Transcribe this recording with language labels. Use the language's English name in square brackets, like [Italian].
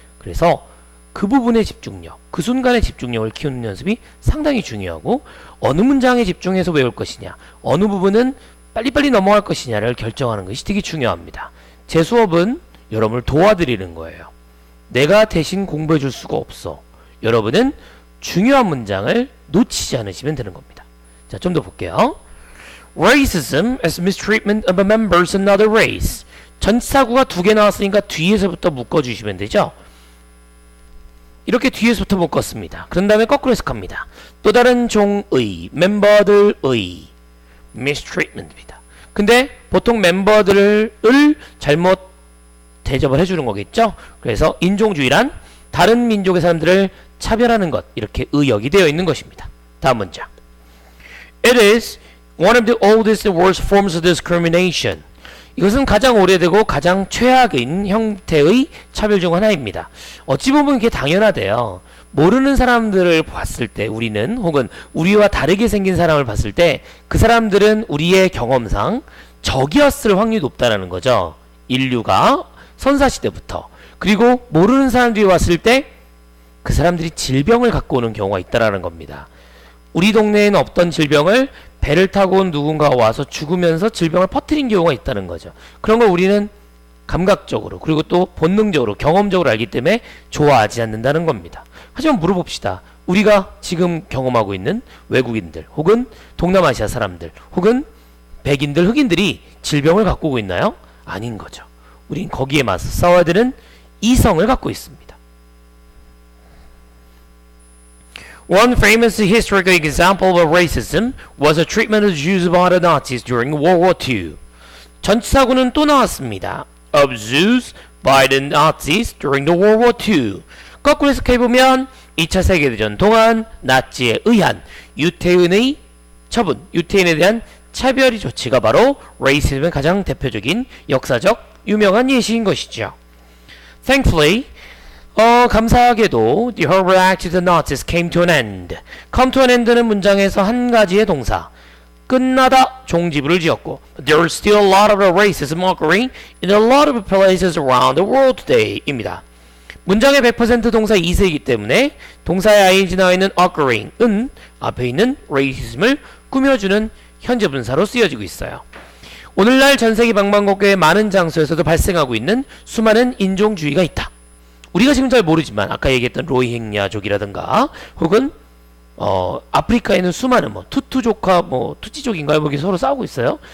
[Korean] 그래서 그 부분의 집중력, 그 순간의 집중력을 키우는 연습이 상당히 중요하고, 어느 문장에 집중해서 외울 것이냐, 어느 부분은 빨리빨리 넘어갈 것이냐를 결정하는 것이 되게 중요합니다. 제 수업은 여러분을 도와드리는 거예요. 내가 대신 공부해 줄 수가 없어. 여러분은 중요한 문장을 놓치지 않으시면 되는 겁니다. 자, 좀 더 볼게요. [English] Racism as mistreatment of members of another race. [Korean] 전치사구가 두 개 나왔으니까 뒤에서부터 묶어주시면 되죠. 이렇게 뒤에서부터 묶었습니다. 그런 다음에 거꾸로 해석합니다. 또 다른 종의, 멤버들의 mistreatment입니다. 근데 보통 멤버들을 잘못 대접을 해주는 거겠죠. 그래서 인종주의란 다른 민족의 사람들을 차별하는 것, 이렇게 의역이 되어 있는 것입니다. 다음 문장. [English] It is one of the oldest and worst forms of discrimination. [Korean] 이것은 가장 오래되고 가장 최악인 형태의 차별 중 하나입니다. 어찌 보면 이게 당연하대요. 모르는 사람들을 봤을 때, 우리는 혹은 우리와 다르게 생긴 사람을 봤을 때 그 사람들은 우리의 경험상 적이었을 확률이 높다는 거죠. 인류가 선사시대부터. 그리고 모르는 사람들이 왔을 때 그 사람들이 질병을 갖고 오는 경우가 있다는 겁니다. 우리 동네에는 없던 질병을 배를 타고 온 누군가가 와서 죽으면서 질병을 퍼뜨린 경우가 있다는 거죠. 그런 걸 우리는 감각적으로, 그리고 또 본능적으로, 경험적으로 알기 때문에 좋아하지 않는다는 겁니다. 하지만 물어봅시다. 우리가 지금 경험하고 있는 외국인들 혹은 동남아시아 사람들 혹은 백인들, 흑인들이 질병을 갖고 오고 있나요? 아닌 거죠. 우린 거기에 맞서 싸워야 되는 이성을 갖고 있습니다. [English] One famous historical example of racism was the treatment of Jews by the Nazis during World War II. [Korean] 전치사구는 또 나왔습니다. [English] Of Jews by the Nazis during the World War II. [Korean] 거꾸로 해석해보면 2차 세계대전 동안 나치에 의한 유태인의 처분, 유태인에 대한 차별의 조치가 바로 레이시즘의 가장 대표적인 역사적 유명한 예시인 것이죠. [English] Thankfully, [Korean] 감사하게도 [English] the horrible act of the Nazis came to an end. come to an end는 [Korean] 문장에서 한 가지의 동사 끝나다 종지부를 지었고 [English] there is still a lot of racism occurring in a lot of places around the world today [Korean] 입니다. 문장의 100% 동사 2세이기 때문에 동사의 ing 나와 있는 occurring은 앞에 있는 racism을 꾸며주는 현재 분사로 쓰여지고 있어요. 오늘날 전세계 방방곡곡의 많은 장소에서도 발생하고 있는 수많은 인종주의가 있다. 우리가 지금 잘 모르지만 아까 얘기했던 로힝야족이라든가 혹은 아프리카에 있는 수많은 투투족과 투찌족인가요? 여기 서로 싸우고 있어요.